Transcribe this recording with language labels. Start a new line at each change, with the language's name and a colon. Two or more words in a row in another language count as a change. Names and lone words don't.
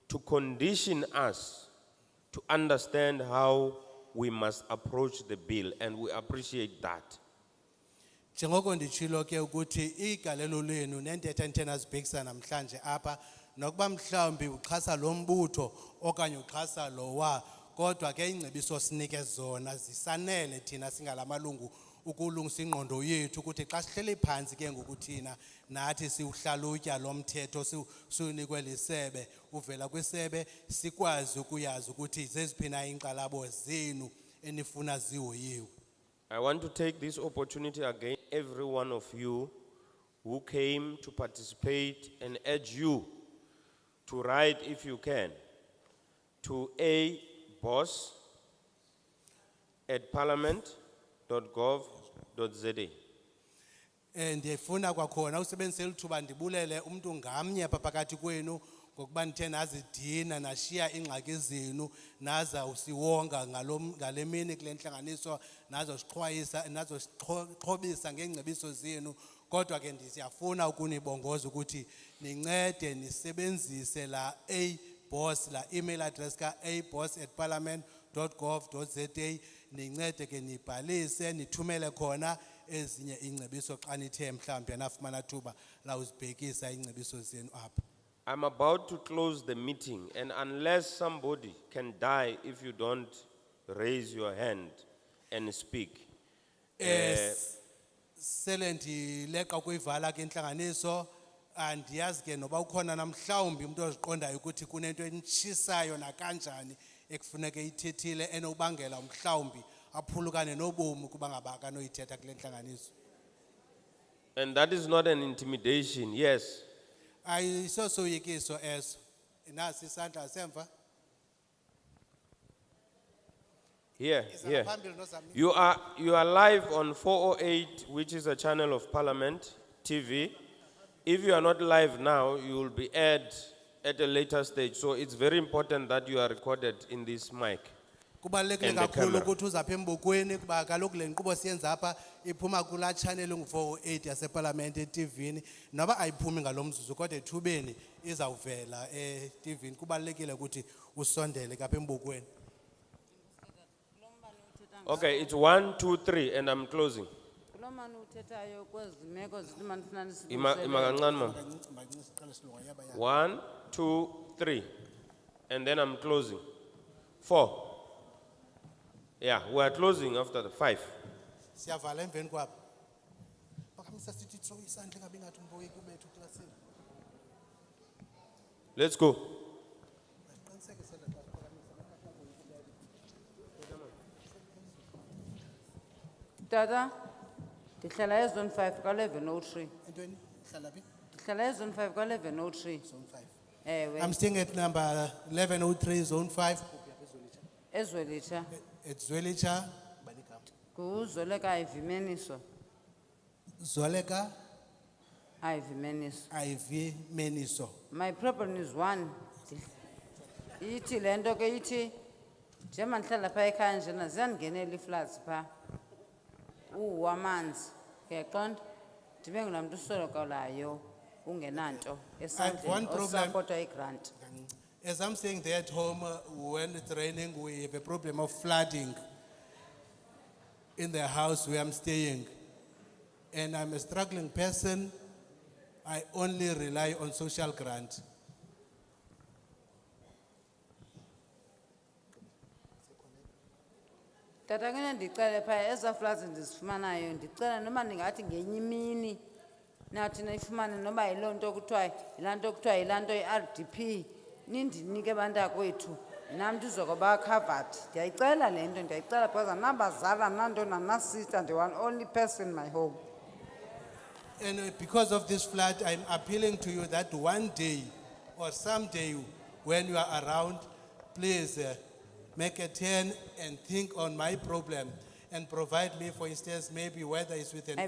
English: to condition us to understand how we must approach the bill, and we appreciate that.
Xhosa: Njengoko nditshilo ke ukuthi igalelo lenu nentetha enthena zibhekisa namhlanje apha nokuba mhlawumbi uxhasa lo mbutho okanye uxhasa lowa kodwa ke ingcebiso sinike zona zisanele thina singalamalungu ukulungisa ingqondo yethu ukuthi xa sihleli phansi ke ngokuthina nathi siuhlalutya lo mthetho siunikwe lisebe uvela kwisebe sikwazi ukuyazi ukuthi zeziphina inqalabo zenu enifuna zihoyiwe.
English: I want to take this opportunity again, every one of you who came to participate, and urge you to write, if you can, to boss@parliament.gov.za.
Xhosa: Ndifuna kwakhona usebenzise lithuba ndibulele umuntu ngamnye apha phakathi kwenu ngokuba nithe nazidina nashiya ingxaki zenu naza usiwonga ngale mini kule ntlanganiso nazo sixhobisa ngengcebiso zenu kodwa ke ndisiyafuna ukunibongoza ukuthi nincede nisebenzise la boss la
English: email address
Xhosa: ka boss@parliament.gov.za nincede ke nibhalise nithumele khona ezinye ingcebiso xa nithe mhlawumbe nafumana thuba la uzibhekisa ingcebiso zenu apha.
English: I'm about to close the meeting, and unless somebody can die if you don't raise your hand and speak.
Xhosa: Sele ndileqa kuyivala ke intlanganiso andiyazi ke noba ukhona namhlawumbi umuntu oziqondayo ukuthi kunento enitshisayo nakanjani ekufuneke ithethile enobangela mhlawumbi aphulukane nobomi kuba ngaba kanoyithetha kule ntlanganiso.
English: And that is not an intimidation, yes.
Xhosa: Ayisosoyikiso eso. Nasi isandla semva.
English: Here. You are live on 408, which is a channel of Parliament TV. If you are not live now, you will be aired at a later stage. So it's very important that you are recorded in this mic.
Xhosa: Kubalulekile kakhulu ukuthi uzapha embukweni kuba kaloku le nkqubo siyenza apha iphuma kula channel ngu-408 yaseParliament eTVini noba ayiphumi ngalomzuzu kodwa ethubeni izawuvela eTVini kubalulekile ukuthi usondele kapha embukweni.
English: Okay, it's 1, 2, 3, and I'm closing.
Xhosa: Imakancane, ma'am.
English: 1, 2, 3, and then I'm closing. 4. Yeah, we are closing after the 5.
Xhosa: Siyavala emveni kwapha. Bakamisa sithi throw isandla ngabe ngathi umboyi kubethu classini.
English: Let's go.
Xhosa: Tata, ndihlala ezone 5 ka 1103. Entweni? Hlala phi? Ndihlala ezone 5 ka 1103. Zone 5. Ewe.
English: I'm staying at number 1103 zone 5.
Xhosa: Ezwelitsha.
English: It's Zwelitsha.
Xhosa: Kuzoleka ivimeniso. Zoleka Ivimeniso. IV Meniso.
English: My problem is one.
Xhosa: Ithi lento ke ithi njema ndihlala pha ekhaya njena ziyangenela ifloods pha. Wamanzi. Ngeqonda ndibe ngumuntu usolokolayo ungenanto esandleni osupporta igrant.
English: As I'm saying there at home, when it's raining, we have a problem of flooding in the house where I'm staying. And I'm a struggling person. I only rely on social grant.
Xhosa: Tata kune ndicela pha eza floods ndizifumanayo ndicela noma ndingathi ngenye imini nathi nayifumane noba yiloo nto kuthiwa yilaa nto i-RDP nindinike bantakwethu nam ndizokuba covered. Ndiyayicela le nto ndiyayicela because andinabazali andinanto nanasister ndi-
English: one only person in my home. And because of this flood, I'm appealing to you that one day or someday when you are around, please make a turn and think on my problem and provide me, for instance, maybe whether it's with an